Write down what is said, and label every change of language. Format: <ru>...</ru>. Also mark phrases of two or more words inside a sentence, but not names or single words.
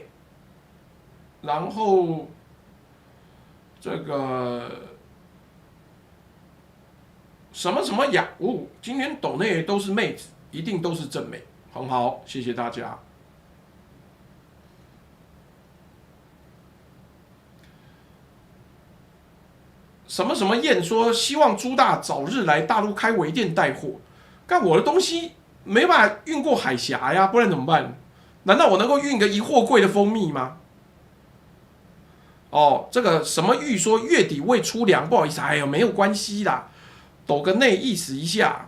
<zh>然後這個什麼什麼雅哦，今天抖內都是妹子，一定都是正妹，很好，謝謝大家。什麼什麼燕說希望朱大早日來大陸開微店帶貨，但我的東西沒辦法運過海峽呀，不然怎麼辦？難道我能夠運個一貨櫃的蜂蜜嗎？哦，這個什麼玉說月底未出糧，不好意思，哎呦，沒有關係啦，抖個內意思一下。</zh>